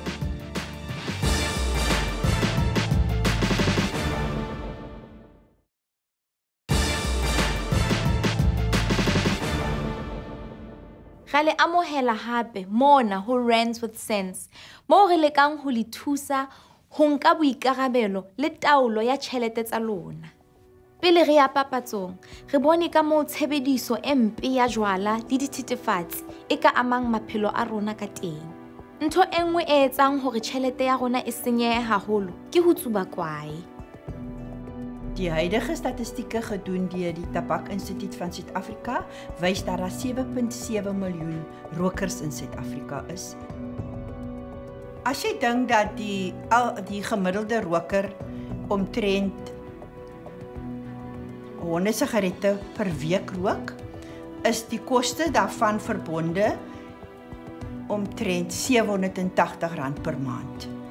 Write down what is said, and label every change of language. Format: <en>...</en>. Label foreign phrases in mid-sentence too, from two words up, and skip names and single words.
<st>Re le amohela hape mona ho Rands with Sense, moo re lekang ho le thusa ho nka boikarabelo le taolo ya tjhelete tsa lona. Pele re ya papatsong, re bone ka moo tshebediso e mpe ya jwala le dithethefatsi e ka amang maphelo a rona ka teng. Ntho e nngwe e etsang hore tjhelete ya rona e senyehe haholo ke ho tsuba kwae.</st> <af>Die huidige statistieke gedoen deur die Tabak-Instituut van Suid-Afrika wys dat daar 7.7 miljoen rokers in Suid-Afrika is. As jy dink dat die gemiddelde roker omtrent 100 sigarette per week rook, is die koste daarvan verbonde omtrent R780 per maand.</af>